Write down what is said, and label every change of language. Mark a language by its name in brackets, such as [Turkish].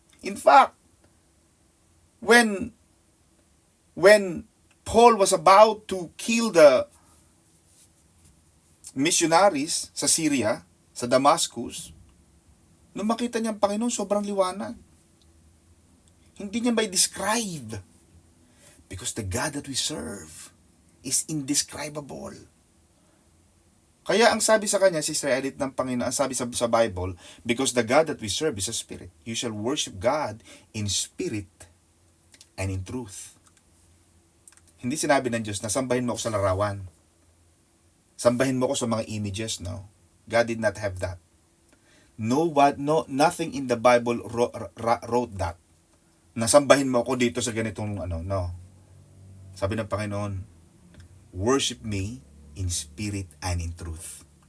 [English] In fact, when Paul was about to kill the missionaries [Filipino] sa Syria, sa Damascus, nung makita niya ang Panginoon, sobrang liwanag. Hindi niya may describe. [English] Because the God that we serve is indescribable. [Filipino] Kaya ang sabi sa kanya, Sister Edith, ng Panginoon, ang sabi sa Bible, [English] because the God that we serve is a spirit. You shall worship God in spirit and in truth. [Filipino] Hindi sinabi ng Diyos na sambahin mo ako sa larawan. Sambahin mo ako sa mga images, no? [English] God did not have that. Nothing in the Bible wrote that. [Filipino] Nasambahin mo ako dito sa ganitong no. Sabi ng Panginoon, [English] worship me in spirit and in truth.